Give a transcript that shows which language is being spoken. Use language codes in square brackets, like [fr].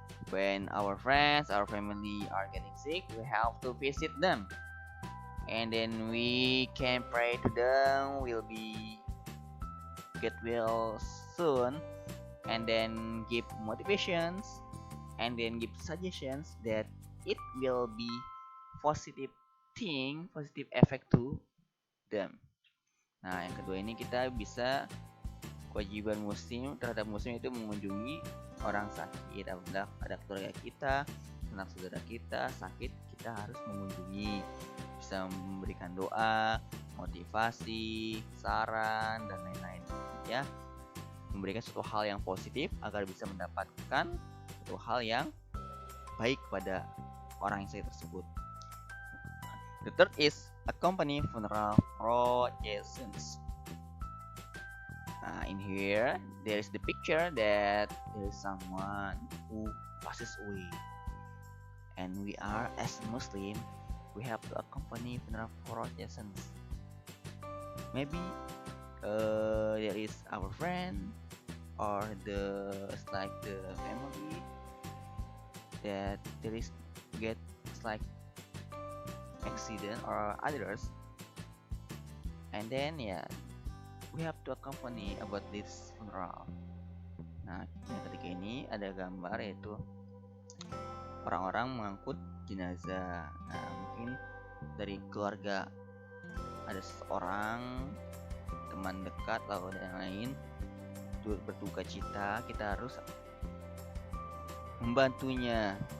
[en] When our friends, our family are getting sick, we have to visit them, and then we can pray to them. Will be get well soon, and then give motivations, and then give suggestions that it will be positive thing, positive effect to them. [id] Nah, yang kedua ini kita bisa kewajiban muslim terhadap muslim itu mengunjungi orang sakit. Apabila ada keluarga kita, anak saudara kita sakit, kita harus mengunjungi, bisa memberikan doa, motivasi, saran, dan lain-lain. Ya, memberikan suatu hal yang positif agar bisa mendapatkan suatu hal yang baik pada orang yang sakit tersebut. [en] The third is accompany funeral processions. In here, there is the picture that there is someone who passes away, and we are as Muslim, we have to accompany funeral processions. Maybe there is our friend or the family that there is get like accident or others, and then we have to accompany about this funeral. [id] Nah, yang ketiga ini ada gambar yaitu orang-orang mengangkut jenazah. Nah, mungkin dari keluarga ada seseorang teman dekat atau yang lain berduka cita, kita harus membantunya.